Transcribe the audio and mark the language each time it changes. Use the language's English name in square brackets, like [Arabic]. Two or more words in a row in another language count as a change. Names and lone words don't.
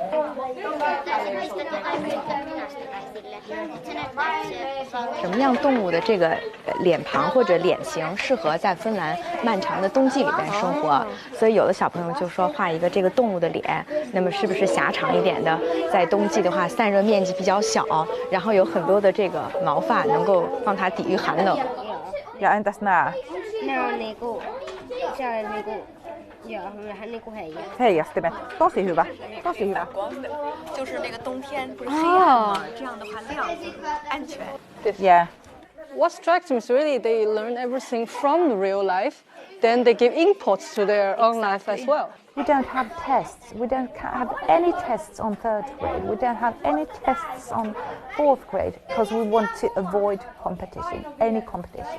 [Chinese] 什么样动物的这个脸庞或者脸型适合在芬兰漫长的冬季里边生活？所以有的小朋友就说画一个这个动物的脸，那么是不是狭长一点的，在冬季的话散热面积比较小，然后有很多的这个毛发能够帮它抵御寒冷。 [Finnish] Ja entäs nämä? Nämä on siellä joo, vähän heijaa. Heijastimet. Tosi hyvä. Tosi hyvä. [Chinese] 就是那个冬天不是黑暗吗？这样的话亮安全。 [English] Yeah. What strikes me is really they learn everything from real life, then they give inputs to their own life as well. We don't have tests. We don't have any tests on 3rd grade. We don't have any tests on 4th grade because we want to avoid competition, any competition.